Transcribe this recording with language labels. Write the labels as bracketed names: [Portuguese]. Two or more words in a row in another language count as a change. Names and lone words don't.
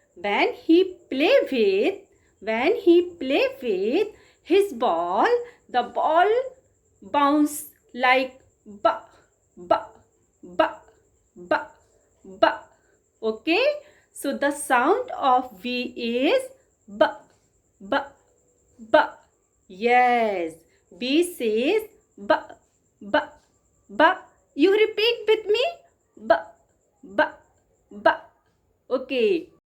[English] When he play with his ball, the ball bounce like ba ba ba ba ba. Okay, so the sound of V is ba ba ba. Yes, B says ba ba ba. You repeat with me ba ba ba. Okay,